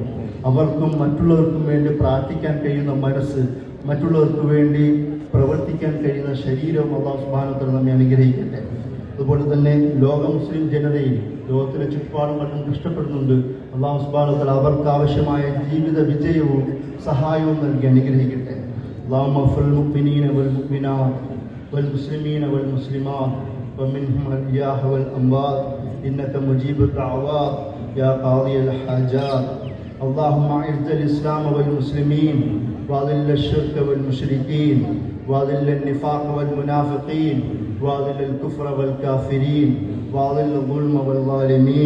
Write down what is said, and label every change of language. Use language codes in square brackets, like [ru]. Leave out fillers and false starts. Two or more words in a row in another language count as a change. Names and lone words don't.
[ml] അവർക്കും മറ്റുള്ളവർക്കും വേണ്ടി പ്രാർത്ഥിക്കാൻ കഴിയുന്ന മനസ്സ്, മറ്റുള്ളവർക്ക് വേണ്ടി പ്രവർത്തിക്കാൻ കഴിയുന്ന ശരീരവും [ar] الله سبحانه وتعالى [ml] നമ്മെ അനുഗ്രഹിക്കട്ടെ. അതുപോലെ തന്നെ ലോക മുസ്ലിം ജനതയിൽ ലോകത്തിലെ ചുറ്റുപാടും മറ്റും കഷ്ടപ്പെടുന്നുണ്ട്. [ar] الله سبحانه وتعالى [ml] അവർക്ക് ആവശ്യമായ ജീവിത വിജയവും സഹായവും നൽകി അനുഗ്രഹിക്കട്ടെ. [ar] اللهم اغفر للمؤمنين والمؤمنات والمسلمين والمسلمات ومنهم الأحياء والأموات إنك مجيب الدعوات يا قاضي الحاجات. اللهم أعز الإسلام والمسلمين وأذل الشرك والمشركين وأذل النفاق والمنافقين وأذل الكفر والكافرين وأذل الظلم والظالمين.